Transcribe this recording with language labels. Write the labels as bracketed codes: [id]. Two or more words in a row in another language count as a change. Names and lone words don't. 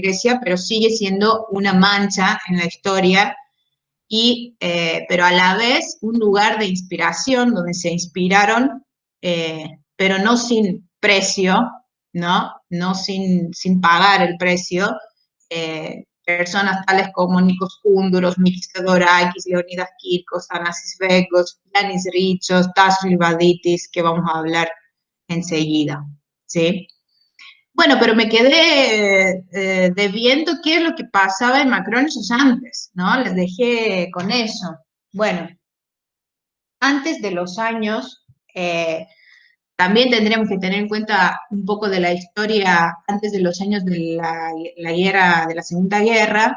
[es] Grecia, pero sigue siendo una mancha en la historia, pero a la vez un lugar de inspiración donde se inspiraron, pero no sin precio, no sin pagar el precio, personas tales como Nikos Kundouros, Mikis Theodorakis, Leonidas Kirkos, Thanasis Vekos, Yanis Ritsos, Tasos Livaditis, que vamos a hablar enseguida, ¿sí? Bueno, pero me quedé debiendo qué es lo que pasaba en Macronisos antes, ¿no? Les dejé con eso. Bueno, antes de los años También tendríamos que tener en cuenta un poco de la historia antes de los años de la guerra, de la Segunda Guerra.